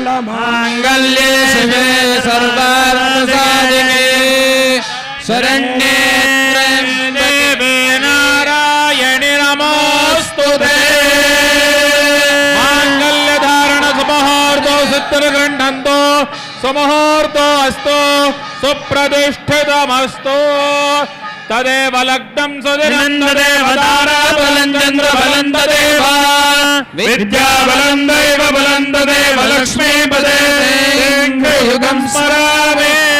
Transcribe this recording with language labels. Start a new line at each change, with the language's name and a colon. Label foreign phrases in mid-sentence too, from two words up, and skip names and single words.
Sanskrit: ಮಾಂಗಲ್ಯೇ ಶಿವೆ ಸರ್ವಾರ್ಥಸಾಧಿಕೆ ಶರಣ್ಯೇ ದೇವಿ ನಾರಾಯಣಿ ನಮೋಸ್ತುತೇ. ಮಾಂಗಲ್ಯ ಧಾರಣ ಸುಮುಹೂರ್ತೋ ಸುತ್ತರಗೃಹಂತೋ ಸುಮುಹೂರ್ತೋ ಅಸ್ತು ಸುಪ್ರತಿಷ್ಠಿತಮಸ್ತು. ತದೇವ ಲಗ್ನಂ ಸುದಿನಂ ತದೇವ ತಾರಾಬಲಂ ಚಂದ್ರಬಲಂ ತದೇವ ವಿದ್ಯಾಬಲಂ ದೈವಬಲಂ ತದೇವ ಲಕ್ಷ್ಮೀಪದೇ ಯುಗಂ ಸ್ಮರಾಮಿ.